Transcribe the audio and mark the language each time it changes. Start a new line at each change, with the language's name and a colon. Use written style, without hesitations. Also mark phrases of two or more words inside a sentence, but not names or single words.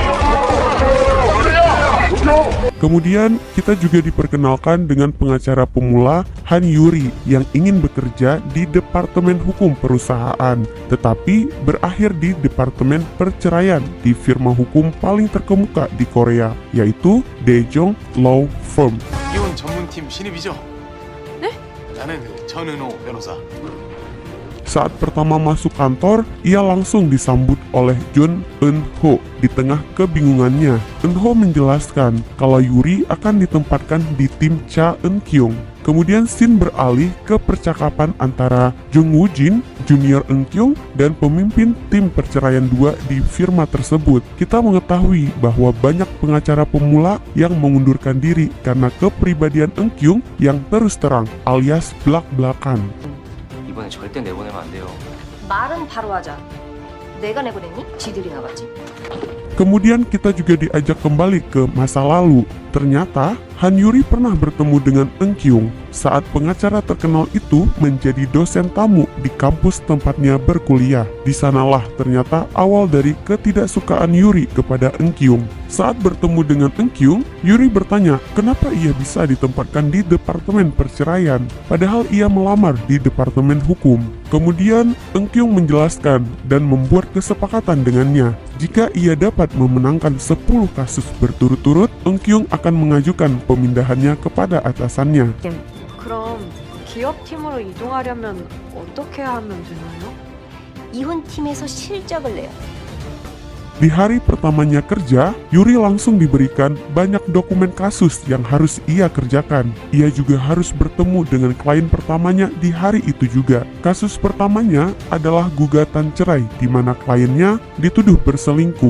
Indonesian: Kemudian, kita juga diperkenalkan dengan pengacara pemula Han Yuri yang ingin bekerja di Departemen Hukum Perusahaan, tetapi berakhir di Departemen Perceraian di firma hukum paling terkemuka di Korea, yaitu Daejong Law Firm.
Korean: 이혼 전문팀 신입이죠? 네? 나는 전은호 변호사.
Indonesian: Saat pertama masuk kantor, ia langsung disambut oleh Jun Eun-ho. Di tengah kebingungannya, Eun-ho menjelaskan kalau Yuri akan ditempatkan di tim Cha Eun-kyung. Kemudian scene beralih ke percakapan antara Jung Woo-jin, Junior Eun-kyung, dan pemimpin tim perceraian 2 di firma tersebut. Kita mengetahui bahwa banyak pengacara pemula yang mengundurkan diri karena kepribadian Eun-kyung yang terus terang alias blak-blakan.
Korean: 이번에 절대 내보내면 안 돼요. 말은 바로 하자. 내가 내보냈니? 지들이 나갔지.
Indonesian: Kemudian kita juga diajak kembali ke masa lalu. Ternyata Han Yuri pernah bertemu dengan Eun-kyung saat pengacara terkenal itu menjadi dosen tamu di kampus tempatnya berkuliah. Di sanalah ternyata awal dari ketidaksukaan Yuri kepada Eun-kyung. Saat bertemu dengan Eun-kyung, Yuri bertanya kenapa ia bisa ditempatkan di Departemen Perceraian, padahal ia melamar di Departemen Hukum. Kemudian Eun-kyung menjelaskan dan membuat kesepakatan dengannya. Jika ia dapat memenangkan 10 kasus berturut-turut, Eun-kyung akan mengajukan pemindahannya kepada atasannya.
Korean: 그럼 기업팀으로 이동하려면 어떻게 하면 되나요? 이혼팀에서 실적을 내요.
Indonesian: Di hari pertamanya kerja, Yuri langsung diberikan banyak dokumen kasus yang harus ia kerjakan. Ia juga harus bertemu dengan klien pertamanya di hari itu juga. Kasus pertamanya adalah gugatan cerai di mana kliennya dituduh berselingkuh.